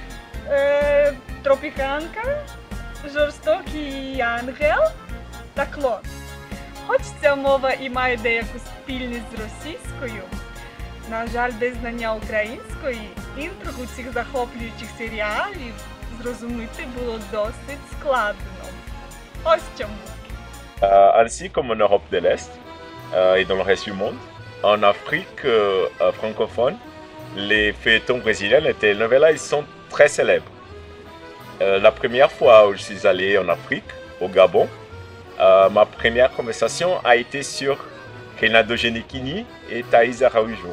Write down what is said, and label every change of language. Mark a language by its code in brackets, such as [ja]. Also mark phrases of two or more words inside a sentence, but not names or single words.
[uk] Тропіканка, Жорстокий ангел та клон. Хоч ця мова і має деяку спільність з російською, на жаль, без знання української, інтригу цих захоплюючих серіалів зрозуміти було досить складно. Ось чому. [fr] Ainsi comme en Europe de l'Est et dans le reste du monde, en Afrique francophone, les feuilletons brésiliens, les telenovelas, ils sont très célèbres. La première fois où je suis allé en Afrique, au Gabon, ma première conversation a été sur Renato Giannichini et Thaïs Araújo.